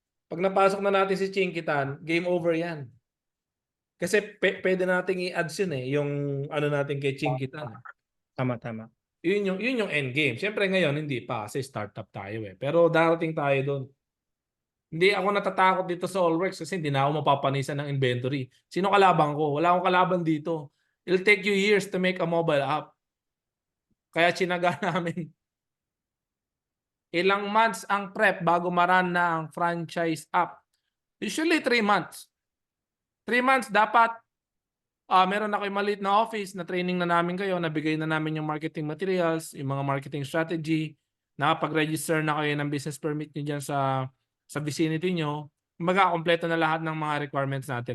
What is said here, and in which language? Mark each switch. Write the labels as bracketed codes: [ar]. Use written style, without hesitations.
[tl] Pag napasok na natin si Chinkitan, game over yan. Kasi pwede nating i-ads yun eh, yung ano natin kay Chinkitan. Tama, tama. Yun yung end game. Siyempre ngayon hindi pa kasi startup tayo eh. Pero darating tayo doon. Hindi ako natatakot dito sa Allworks kasi hindi na ako mapapanisan ng inventory. Sino kalaban ko? Wala akong kalaban dito. [en] It'll take you years to make a mobile app. [tl] Kaya chinaga namin. Ilang months ang prep bago maran na ang franchise app? Usually 3 months. 3 months dapat meron na kayo maliit na office na training na namin kayo, nabigay na namin yung marketing materials, yung mga marketing strategy, nakapag-register na kayo ng business permit nyo dyan sa vicinity nyo, magkakompleto na lahat ng mga requirements natin.